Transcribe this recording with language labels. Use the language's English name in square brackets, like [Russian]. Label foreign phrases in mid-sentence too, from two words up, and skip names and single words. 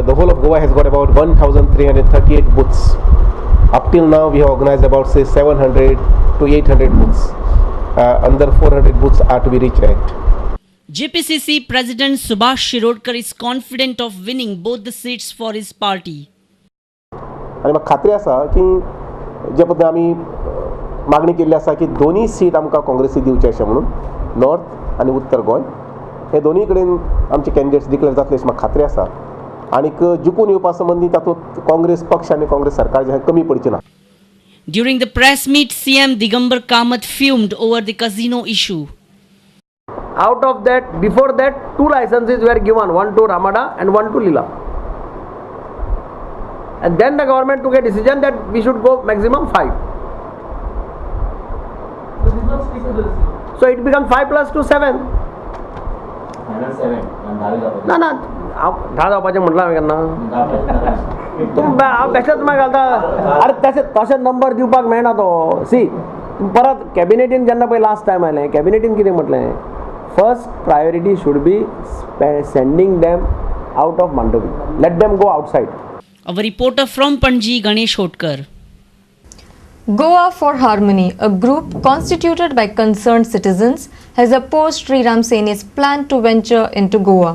[English] The whole of Goa has got about 1,338 booths. Up till now, we have organized about 700 to 800 booths. Under 400 booths are to be reached at. GPCC President Subhash Shirodkar is confident of winning both the seats for his party. [Konkani] आणि म्हाका खात्री आसा की जे पद्दतीन आमी मागणी केल्ली आसा की दोनूय सीट आमकां काँग्रेसी दिवचे अशें म्हणून नॉर्थ आनी उत्तर गोंय हे दोनूय कडेन आमचे [English] candidates declare [Konkani] जातले अशी म्हाका खात्री आसा आनीक जिखून येवपा संबंदी तातूंत काँग्रेस पक्ष आनी काँग्रेस सरकार जे कमी पडचें ना. [English] During the press meet, CM Digambar Kamath fumed over the casino issue. Out of that, before that, 2 licenses were given, one to Ramada and one to Lila. And then the government took a decision that we should go maximum 5. So it becomes 5 plus 2, 7. [Konkani] ना धा जावपाचें म्हटलां हांवें केन्ना तुम हांव बेश्टेच म्हाका घालता अरे तशें नंबर दिवपाक मेळना तो सी परत कॅबिनेटीन जेन्ना पळय [English] last time [Konkani] आयलें कॅबिनेटीन कितें म्हटलें [English] first priority should be sending them out of Mandovi let them go outside. Our reporter from Panji, Ganesh Hotkar. Goa for Harmony, a group constituted by concerned citizens, has opposed Sri Ram Sene's plan to venture into Goa.